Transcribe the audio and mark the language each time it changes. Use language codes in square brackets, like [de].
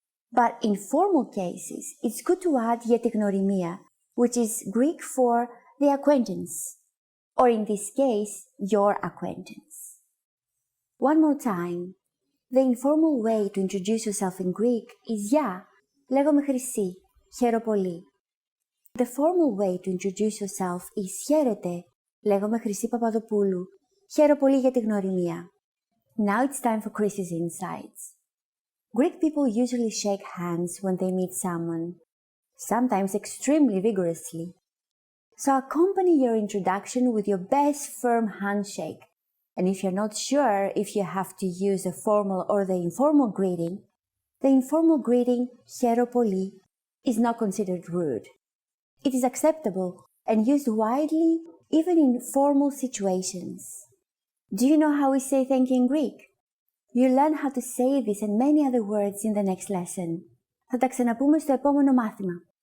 [en] But in formal cases, it's good to add [el] για τη γνωριμία, [en] which is Greek for the acquaintance, or in this case, your acquaintance. One more time. The informal way to introduce yourself in Greek is [el] γεια, λέγομαι Χρυσή, χαίρομαι πολύ. [en] The formal way to introduce yourself is [el] χαίρετε, λέγομαι Χρυσή Παπαδοπούλου, χαίρομαι πολύ για τη γνωριμία. [en] Now it's time for Chris's insights. Greek people usually shake hands when they meet someone, sometimes extremely vigorously. So accompany your introduction with your best firm handshake. And if you're not sure if you have to use the formal or the informal greeting, the informal greeting [el] χαίρομαι πολύ [en] is not considered rude. It is acceptable and used widely even in formal situations. Do you know how we say thank you in Greek? You'll learn how to say this and many other words in the next lesson. [el] Θα τα ξαναπούμε στο επόμενο μάθημα.